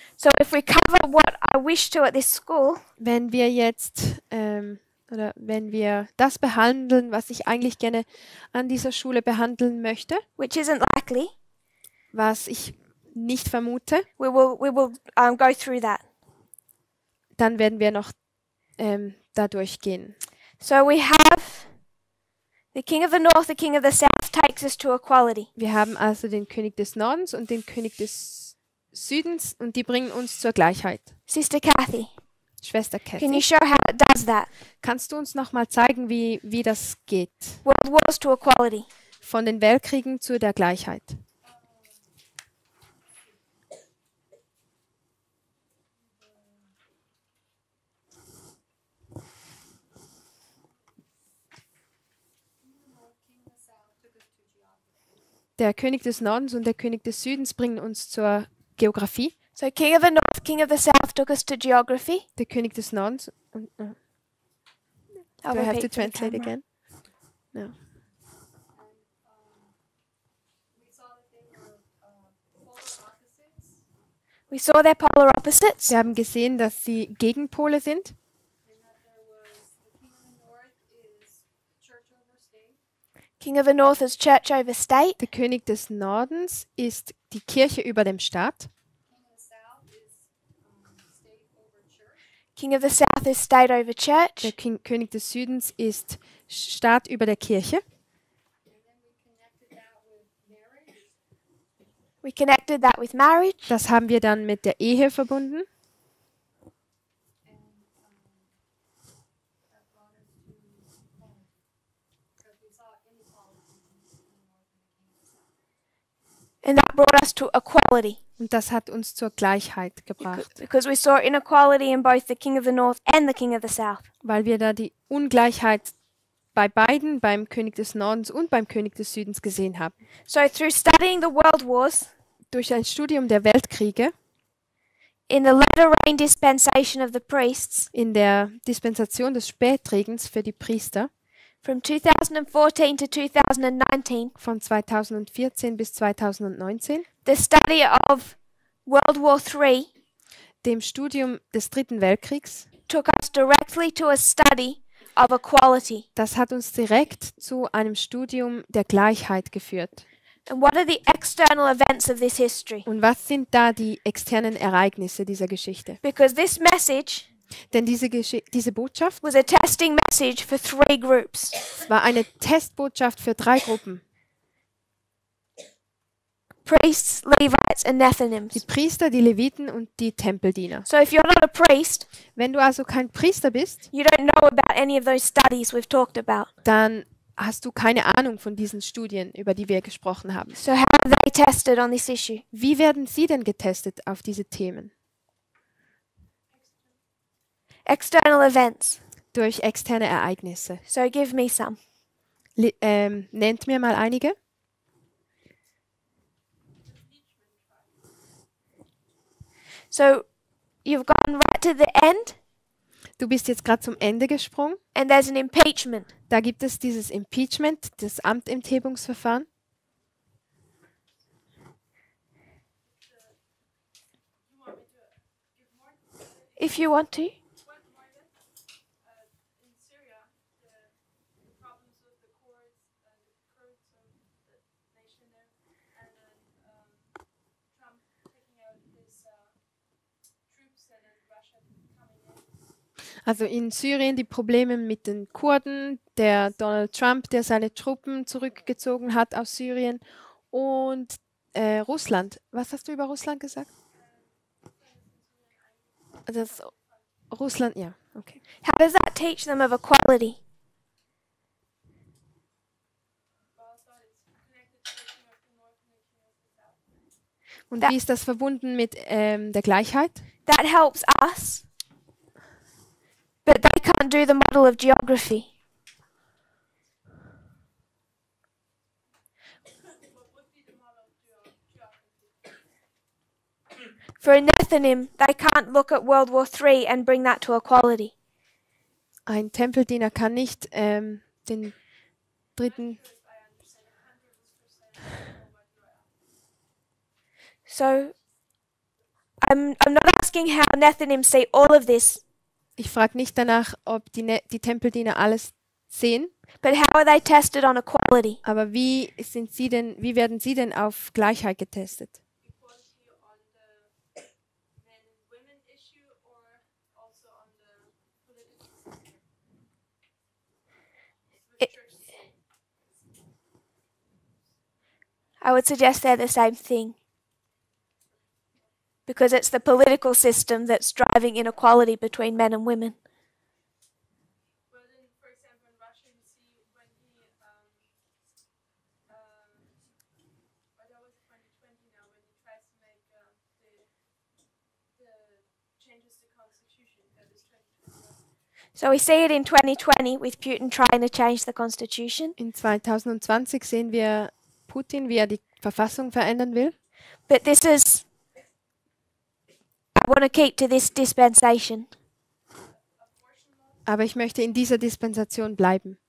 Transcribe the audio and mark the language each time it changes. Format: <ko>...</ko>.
<en>So if we cover what I wish to at this school,</en> <de>Wenn wir jetzt oder wenn wir das behandeln, was ich eigentlich gerne an dieser Schule behandeln möchte,</de> <en>which isn't likely,</en> <de>was ich nicht vermute,</de> <en>we will go through that.</en> <de>dann werden wir noch da durchgehen.</de> <en>So we have the king of the north, the king of the south takes us to equality.</en> <de>Wir haben also den König des Nordens und den König des Südens und die bringen uns zur Gleichheit.</de> <en>Sister Kathy,</en> <de>Schwester</de> <en>can you</en> <de>Kathy,</de> <en>show how it does that?</en> <de>kannst du uns noch mal zeigen, wie das geht?</de> <en>World wars to equality.</en> <de>Von den Weltkriegen zu der Gleichheit. Der König des Nordens und der König des Südens bringen uns zur Geografie.</de> <en>So king of the north, king of the south took us to geography.</en> <de>Der König des Nordens und</de> <en>I'll do I have to repeat for the translate camera. again? No. We saw their polar opposites.</en> <de>Wir haben gesehen, dass sie Gegenpole sind.</de> <en>King of the north is church over state.</en> <de>Der König des Nordens ist die Kirche über dem Staat.</de> <en>King of the south is state over</en> <de>Der</de> <en>church.</en> <de>König des Südens ist Staat über der Kirche.</de> <en>We connected that with marriage.</en> <de>Das haben wir dann mit der Ehe verbunden.</de> <en>And that brought us to equality.</en> <de>Und das hat uns zur Gleichheit gebracht,</de> <en>Because we saw inequality in both the king of the north and the king of the south.</en> <de>weil wir da die Ungleichheit bei beiden, beim König des Nordens und beim König des Südens gesehen haben.</de> <en>So through studying the world wars,</en> <de>Durch ein Studium der Weltkriege</de> <en>in the latter rain dispensation of the priests,</en> <de>in der Dispensation des Spätregens für die Priester</de> <en>from 2014 to 2019,</en> <de>von 2014 bis 2019,</de> <en>the study of World War III</en> <de>dem Studium des Dritten Weltkriegs.</de> <en>took us directly to a study of equality.</en> <de>Das hat uns direkt zu einem Studium der Gleichheit geführt.</de> <en>And what are the external events of this history?</en> <de>Und was sind da die externen Ereignisse dieser Geschichte?</de> <en>Because this message</en> <de>Denn diese Botschaft</de> <en>was a testing message for 3 groups.</en> <de>war eine Testbotschaft für 3 Gruppen.</de> <en>Priests, Levites, and</en> <de>Die</de> <en>Nethinims.</en> <de>Priester, die Leviten und die Tempeldiener.</de> <en>So if you're not a priest,</en> <de>Wenn du also kein Priester bist,</de> <en>you don't know about any of those studies we've talked about.</en> <de>dann hast du keine Ahnung von diesen Studien, über die wir gesprochen haben.</de> <en>So how are they tested on this issue?</en> <de>Wie werden sie denn getestet auf diese Themen?</de> <en>External events.</en> <de>Durch externe Ereignisse.</de> <en>So give me some.</en> <de>Nennt mir mal einige.</de> <en>So you've gone right to the end,</en> <de>Du bist jetzt gerade zum Ende gesprungen.</de> <en>and there's an impeachment.</en> <de>Da gibt es dieses Impeachment, das Amtenthebungsverfahren.</de> <en>If you want to. In Syria, the problems with the Kurds of the nation there, and then Trump taking out his troops and then Russia coming in.</en> <de>Also in Syrien die Probleme mit den Kurden, der Donald Trump, der seine Truppen zurückgezogen hat aus Syrien und Russland. Was hast du über Russland gesagt? Das Russland, ja, okay.</de> <en>How does that teach them of equality?</en> <de>Und wie ist das verbunden mit der Gleichheit?</de> <en>That helps us, but they can't do the model of geography. For a Nethinim, they can't look at World War III and bring that to equality. Ein Tempeldiener kann nicht den dritten. So I'm not asking how Nethinim see all of this, Ich frage nicht danach, ob die Tempeldiener alles sehen, but how are they tested on equality? aber wie werden sie denn auf Gleichheit getestet? Equality on the men and women issue or also on the political It- I would suggest they're the same thing. Because it's the political system that's driving inequality between men and women. Well, then, for example, in Russia, you see when he, but that was 2020 now, when he tries to make the changes to constitution. That is 2021. So we see it in 2020 with Putin trying to change the constitution.</en> <de>In 2020 sehen wir Putin, wie er die Verfassung verändern will.</de> <en>But this is, I want to keep to this dispensation.</en> <de>Aber ich möchte in dieser Dispensation bleiben.</de>